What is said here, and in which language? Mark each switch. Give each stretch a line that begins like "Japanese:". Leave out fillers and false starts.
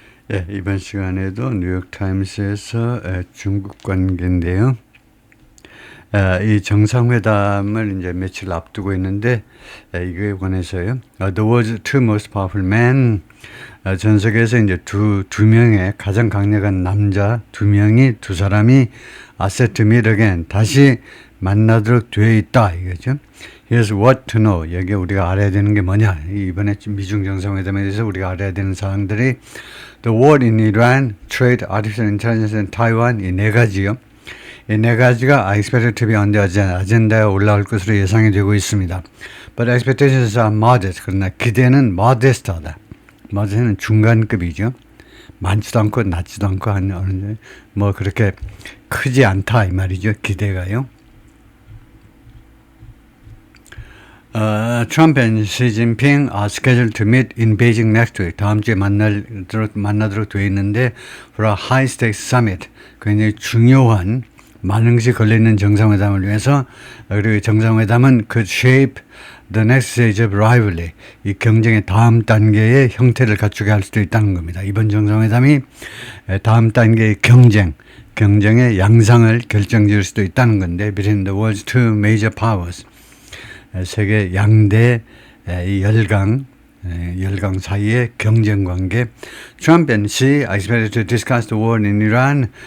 Korean: 예, 이번 시간에도 뉴욕타임스에서 중국 관계인데요. 이 정상회담을 이제 며칠 앞두고 있는데 이거에 관해서요.
English: The world's two most powerful men.
Korean: 전 세계에서 이제 두 명의 가장 강력한 남자 두 사람이
English: set to meet again.
Korean: 다시 만나도록 되어 있다 이거죠.
English: Here's what to know.
Korean: 여기 우리가 알아야 되는 게 뭐냐. 이번에 미중 정상회담에 대해서 우리가 알아야 되는 사항들이
English: The war in Iran, trade, artificial intelligence and Taiwan
Korean: 이 네 가지요. 이 네 가지가
English: expected to be on the agenda
Korean: 에 올라올 것으로 예상이 되고 있습니다.
English: But expectations are modest.
Korean: 그러나 기대는 modest하다. modest는 중간급이죠. 많지도 않고 낮지도 않고 하는 뭐 그렇게 크지 않다 이 말이죠. 기대가요.
English: Trump and Xi Jinping are scheduled to meet in Beijing next week.
Korean: 다음 주에 만나도록 되어 있는데
English: for a high-stakes summit.
Korean: 굉장히 중요한 많은 것이 걸려있는 정상회담을 위해서 그리고 정상회담은
English: could shape the next stage of rivalry.
Korean: 이 경쟁의 다음 단계의 형태를 갖추게 할 수도 있다는 겁니다. 이번 정상회담이 다음 단계의 경쟁의 양상을 결정지을 수도 있다는 건데
English: between the world's two major powers.
Korean: 세계 양대 열강 사이의 경쟁 관계.
English: Trump and Xi are expected to discuss the war in Iran.